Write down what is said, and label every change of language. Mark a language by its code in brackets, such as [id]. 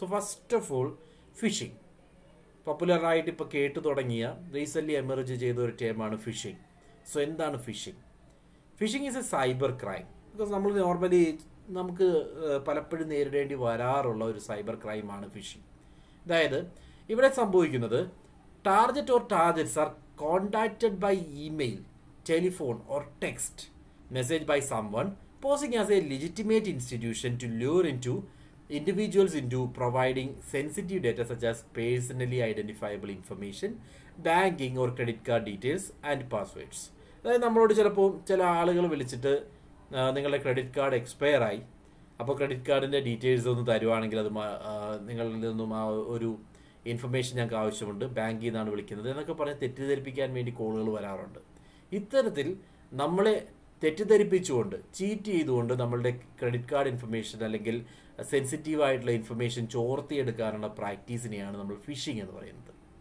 [en] so first of all [ml] phishing. പോപ്പുലറായിട്ട് ഇപ്പോൾ കേട്ടു തുടങ്ങിയ റീസെൻ്റ്ലി എമർജ് ചെയ്ത ഒരു ടേമാണ് ഫിഷിംഗ്. സോ എന്താണ് phishing? [en] Phishing is a cyber crime. [ml] Because നമ്മൾ നോർമലി നമുക്ക് പലപ്പോഴും നേരിടേണ്ടി വരാറുള്ള ഒരു സൈബർ ക്രൈമാണ് ഫിഷിംഗ്. അതായത് ഇവിടെ സംഭവിക്കുന്നത് [en] Target or targets are contacted by email, telephone or text message by someone posing as a legitimate institution to lure individuals into providing sensitive data such as personally identifiable information, banking or credit card details and passwords. [ml] അതായത് നമ്മളോട് ചിലപ്പോൾ ചില ആളുകൾ വിളിച്ചിട്ട് നിങ്ങളുടെ credit card expire ആയി, അപ്പോൾ credit കാർഡിൻ്റെ ഡീറ്റെയിൽസ് ഒന്ന് തരുവാണെങ്കിൽ അത് നിങ്ങളിൽ നിന്നും ആ ഒരു ഇൻഫർമേഷൻ ഞങ്ങൾക്ക് ആവശ്യമുണ്ട്, ബാങ്കിൽ നിന്നാണ് വിളിക്കുന്നത് എന്നൊക്കെ പറഞ്ഞ് തെറ്റിദ്ധരിപ്പിക്കാൻ വേണ്ടി കോളുകൾ വരാറുണ്ട്. ഇത്തരത്തിൽ നമ്മളെ തെറ്റിദ്ധരിപ്പിച്ചുകൊണ്ട് ചീറ്റ് ചെയ്തുകൊണ്ട് നമ്മളുടെ ക്രെഡിറ്റ് കാർഡ് ഇൻഫർമേഷൻ അല്ലെങ്കിൽ സെൻസിറ്റീവ് ആയിട്ടുള്ള ഇൻഫർമേഷൻ ചോർത്തിയെടുക്കാനുള്ള പ്രാക്ടീസിനെയാണ് നമ്മൾ ഫിഷിംഗ് എന്ന് പറയുന്നത്.